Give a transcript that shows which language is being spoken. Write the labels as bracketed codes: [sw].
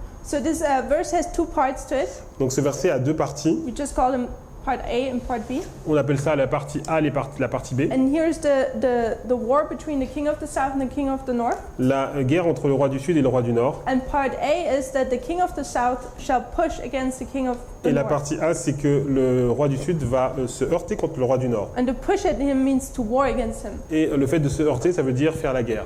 [en] So this verse has 2 parts to it. [fr] Donc ce verset a deux parties. [en] We just call them part A and part B. [fr] On appelle ça la partie A, la partie B. [en] And here's the war between the king of the south and the king of the north. [fr] La guerre entre le roi du sud et le roi du nord. [en] And part A is that the king of the south shall push against the king of the [fr] Et la [en] north. [fr] partie A, c'est que le roi du sud va se heurter contre le roi du nord. [en] And to push at him means to war against him. [fr] Et le fait de se heurter, ça veut dire faire la guerre.